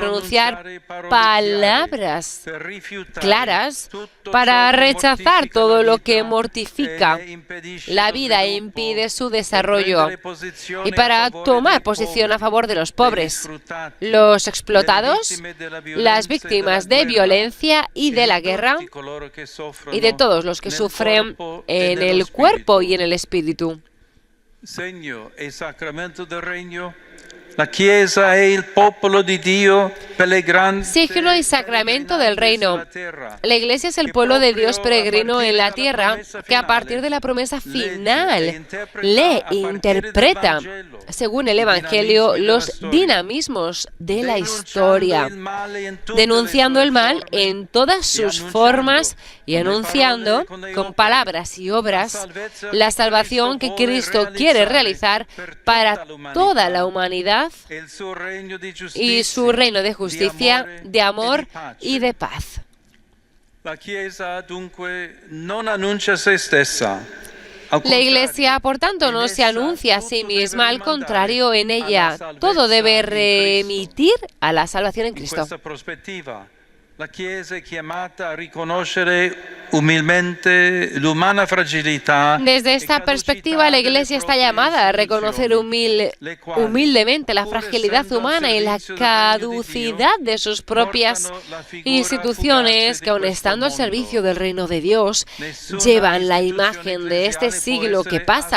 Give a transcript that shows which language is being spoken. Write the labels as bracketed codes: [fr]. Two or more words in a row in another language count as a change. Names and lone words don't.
[es] pronunciar palabras claras para rechazar todo lo que mortifica la vida e impide su desarrollo y para tomar posición a favor de los pobres, los explotados, las víctimas de violencia y de la guerra y de todos los que sufren en el cuerpo y en el espíritu. [it] Segno e sacramento del regno. La Chiesa è il popolo di Dio pellegrante. [es] Signo y sacramento del reino. La Iglesia es el pueblo de Dios peregrino en la tierra que a partir de la promesa final lee e interpreta, según el Evangelio, los dinamismos de la historia, denunciando el mal en todas sus formas y anunciando con palabras y obras la salvación que Cristo quiere realizar para toda la humanidad y su reino de justicia, de amor y de paz. [it] La Chiesa dunque non annuncia se stessa. [es] La Iglesia, por tanto, no se anuncia a sí misma, al contrario, en ella todo debe remitir a la salvación en Cristo. [it] La Chiesa è chiamata a riconoscere umilmente l'umana fragilità. [es] Desde esta perspectiva, la Iglesia está llamada a reconocer humildemente la fragilidad humana y la caducidad de sus propias instituciones que, aun estando al servicio del reino de Dios, llevan la imagen de este siglo que pasa.